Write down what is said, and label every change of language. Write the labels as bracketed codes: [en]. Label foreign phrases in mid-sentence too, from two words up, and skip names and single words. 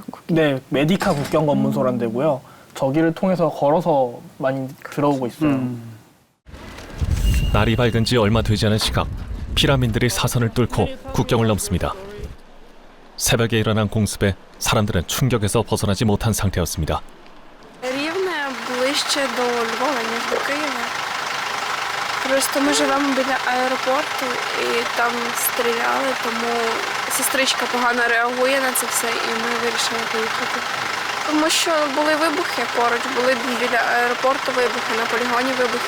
[ko] 네, 메디카 국경 검문소란 데고요. 저기를 통해서 걸어서 많이 들어오고 있어요. 날이 밝은 지 얼마 되지 않은 시각, 피라민들이 사선을 뚫고 국경을 넘습니다. 새벽에 일어난 공습에 사람들은 충격에서 벗어나지 못한 상태였습니다. [uk] Рівне ближче до Львова, ніж до Києва. Просто ми живемо біля аеропорту і там стріляли, тому сестричка погано реагує на це все і ми вирішили поїхати. Тому що були вибухи поруч, були біля аеропорту вибухи, на полігоні вибухи.